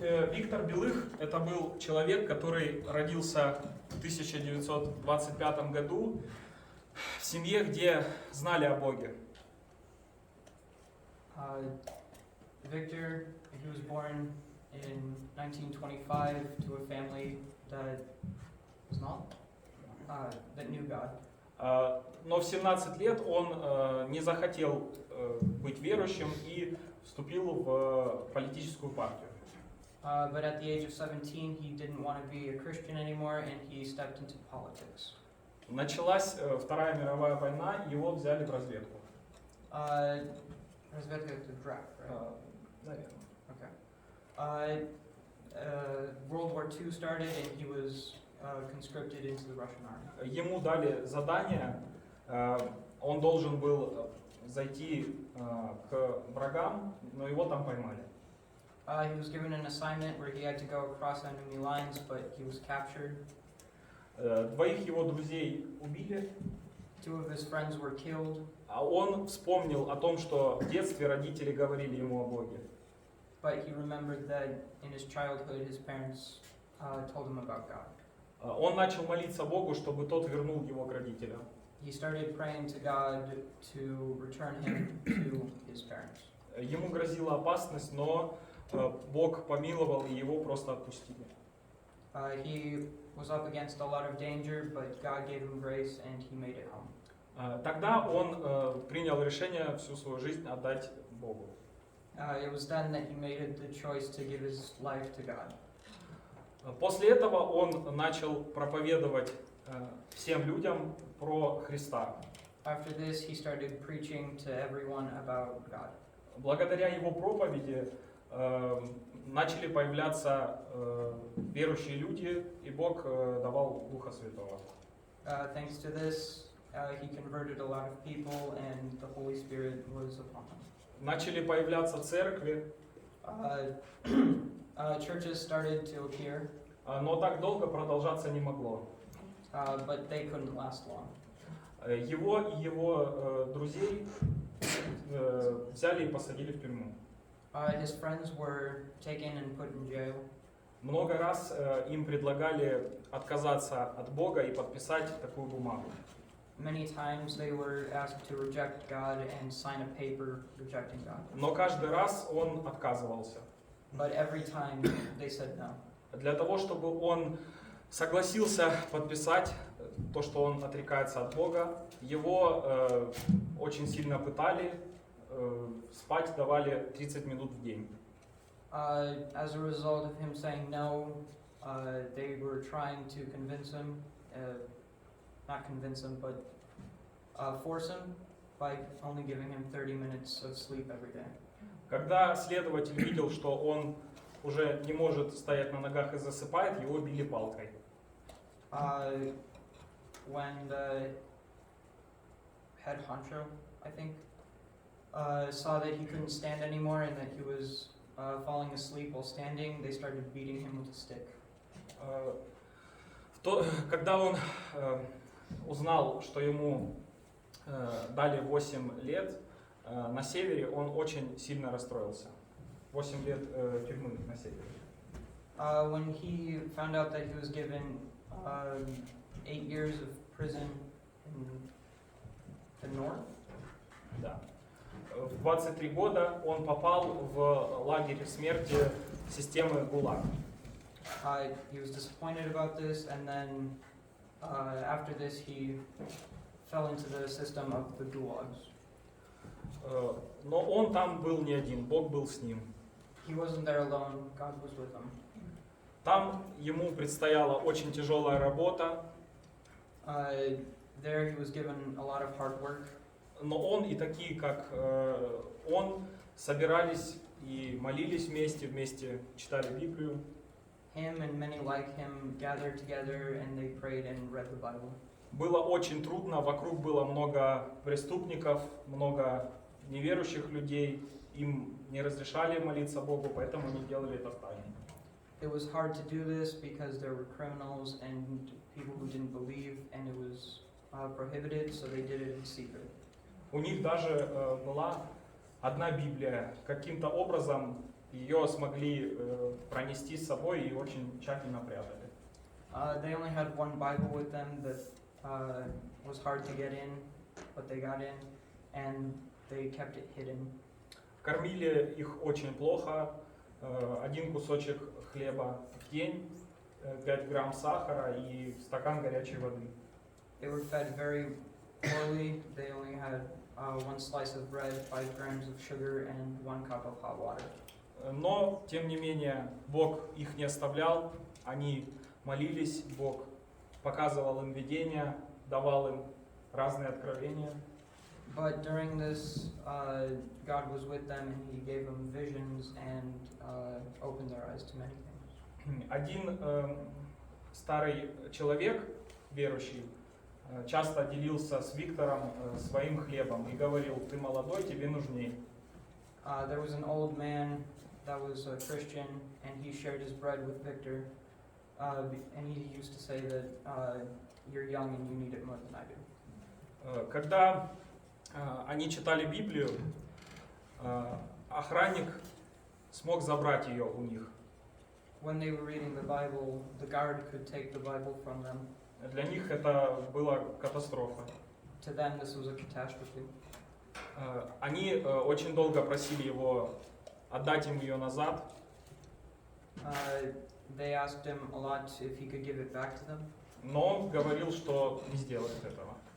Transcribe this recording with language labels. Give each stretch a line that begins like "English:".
Russian: Виктор Белых – это был человек, который родился в 1925 году в семье, где знали о Боге.
English: Victor, he was born in 1925 to a family that was not, that knew God.
Russian: Но в 17 лет он не захотел быть верующим и вступил в политическую партию.
English: But at the age of 17, he didn't want to be a Christian anymore, and he stepped into politics.
Russian: Началась Вторая мировая война, его взяли в разведку. Разведка это
English: draft, right?
Russian: Наверное.
English: Okay. World War II started, and he was conscripted into the Russian army.
Russian: Ему дали задание, он должен был зайти к врагам, но его там поймали.
English: He was given an assignment where he had to go across enemy lines, but he was captured.
Russian: 2 его друзей убили,
English: 2 of his friends were killed,
Russian: а он вспомнил о том, что в детстве родители говорили ему о Боге.
English: but he remembered that in his childhood his parents told him about God.
Russian: Он начал молиться Богу, чтобы тот вернул его к родителям.
English: He started praying to God to return him to his parents.
Russian: Ему грозила опасность, но Бог помиловал и его просто отпустили.
English: He was up against a lot of danger, but God gave him grace and he made it home.
Russian: Тогда он принял решение всю свою жизнь отдать Богу.
English: It was then that he made the choice to give his life to God.
Russian: После этого он начал проповедовать всем людям про Христа.
English: After this, he started preaching to everyone about God.
Russian: Благодаря его проповеди начали появляться верующие люди, и Бог давал Духа Святого.
English: Thanks to this, he converted a lot of people, and the Holy Spirit was upon him.
Russian: Начали появляться церкви,
English: Churches started to appear,
Russian: но так долго продолжаться не могло.
English: but they couldn't last long.
Russian: Его и его друзей взяли и посадили в тюрьму.
English: His friends were taken and put in jail.
Russian: Много раз им предлагали отказаться от Бога и подписать такую бумагу.
English: Many times they were asked to reject God and sign a paper rejecting God.
Russian: Но каждый раз он отказывался.
English: But every time they said no.
Russian: Для того, чтобы он согласился подписать то, что он отрекается от Бога, его очень сильно пытали, спать давали 30 минут в день.
English: As a result of him saying no, they were trying to convince him, not convince him, but force him by only giving him 30 minutes of sleep every day.
Russian: Когда следователь видел, что он уже не может стоять на ногах и засыпает, его били палкой.
English: When the head honcho, I think, saw that he couldn't stand anymore and that he was falling asleep while standing, they started beating him with a stick.
Russian: Когда он узнал, что ему дали 8 лет на севере, он очень сильно расстроился. 8 лет тюрьмы на севере.
English: When he found out that he was given 8 years of prison in the north,
Russian: Да. В 23 года он попал в лагерь смерти системы ГУЛАГ.
English: he was disappointed about this, and then after this he fell into the system of the gulags.
Russian: Но он там был не один, Бог был с ним.
English: He wasn't there alone, God was with him.
Russian: Там ему предстояла очень тяжелая работа,
English: There he was given a lot of hard work.
Russian: но он и такие, как он, собирались и молились вместе читали Библию.
English: Him and many like him gathered together and they prayed and read the Bible.
Russian: Было очень трудно, вокруг было много преступников, много неверующих людей, им не разрешали молиться Богу, поэтому они делали это в тайне.
English: It was hard to do this because there were criminals and people who didn't believe, and it was prohibited, so they did it in secret.
Russian: У них даже была одна Библия, каким-то образом ее смогли пронести с собой и очень тщательно прятали.
English: They only had one Bible with them that was hard to get in, but they got in, and they kept it hidden.
Russian: Кормили их очень плохо, один кусочек хлеба в день, 5 грамм сахара и стакан горячей воды.
English: They were fed very poorly. They only had 1 slice of bread, 5 grams of sugar, and 1 cup of hot water.
Russian: Но, тем не менее, Бог их не оставлял, они молились, Бог показывал им видения, давал им разные откровения.
English: But during this, God was with them and He gave them visions and opened their eyes to many things.
Russian: Один старый человек, верующий, часто делился с Виктором своим хлебом и говорил: «Ты молодой, тебе нужнее».
English: There was an old man that was a Christian, and he shared his bread with Victor, and he used to say that you're young and you need it more than I do.
Russian: Когда они читали Библию, охранник смог забрать ее у них.
English: When they were reading the Bible, the guard could take the Bible from them.
Russian: Для них это была катастрофа.
English: To them, this was a catastrophe.
Russian: Они очень долго просили его отдать им ее назад.
English: They asked him a lot if he could give it back to them,
Russian: Но он говорил, что не сделает этого.